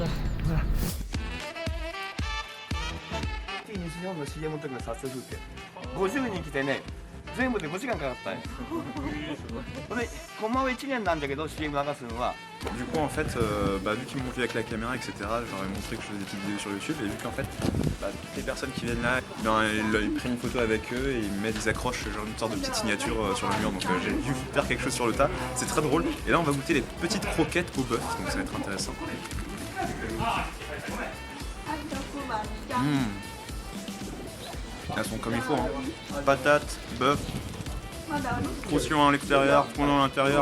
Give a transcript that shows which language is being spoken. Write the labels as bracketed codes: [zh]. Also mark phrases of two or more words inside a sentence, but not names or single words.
[fr] Voilà. [ja] 西日本の CM の時の撮影風景50人来てね全部で5時間かかったんよでコマは1年なんだけど CM 流すのは [fr] Du coup, en fait, vu qu'ils m'ont vu avec la caméra, etc., je leur ai montré que je faisais des petites vidéos sur YouTube, et vu qu'en fait, toutes les personnes qui viennent là, ils prennent une photo avec eux et ils mettent des accroches, genre une sorte de petite signature sur le mur, donc j'ai dû faire quelque chose sur le tas, c'est très drôle. Et là, on va goûter les petites croquettes au bœuf, donc ça va être intéressant. Elles sont comme il faut, patates, bœuf, croustillant à l'extérieur, fondant à l'intérieur.